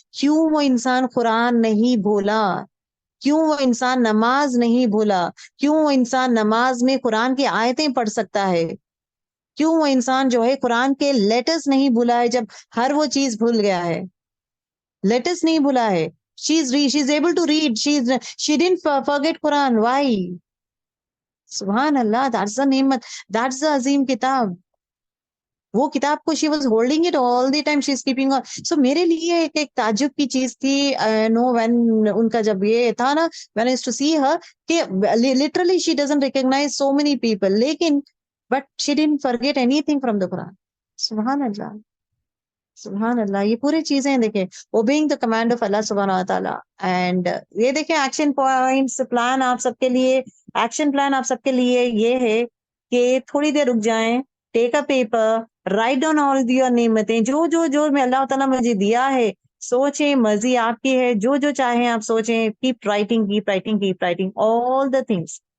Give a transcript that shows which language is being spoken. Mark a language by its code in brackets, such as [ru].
[ur] کیوں وہ انسان قرآن نہیں بھولا؟ کیوں وہ انسان نماز نہیں بھولا؟ کیوں وہ انسان نماز میں قرآن کی آیتیں پڑھ سکتا ہے؟ کیوں وہ انسان جو ہے قرآن کے لیٹرز نہیں بھولا ہے جب ہر وہ چیز بھول گیا ہے؟ لیٹرز نہیں بھولا ہے. [en] She's able to read. She didn't forget Quran. Why? Subhanallah. That's the name. That's the Azim Kitab. [ur] وہ کتاب کو [en] she was holding it all the time, she is keeping on. So [ur] میرے لیے ایک تعجب کی چیز تھی [en] no when [ur] ان کا جب یہ تھا نا, [en] when I used to see her کہ literally she doesn't recognize so many people, [ur] لیکن [en] but she didn't forget anything from the Quran. [ur] سبحان اللہ, سبحان اللہ. یہ پوری چیزیں دیکھیں, [en] obeying the command of Allah [ur] سبحانہ و تعالیٰ. اینڈ یہ دیکھیں ایکشن پوائنٹس پلان آپ سب کے لیے, ایکشن پلان آپ سب کے لیے یہ ہے کہ تھوڑی دیر رک جائیں, [en] take a paper, write down all their [ur] نعمتیں, جو میں اللہ تعالیٰ مجھے دیا ہے, سوچیں, مرضی آپ کی ہے, جو چاہیں آپ سوچیں, [en] Keep writing all the things.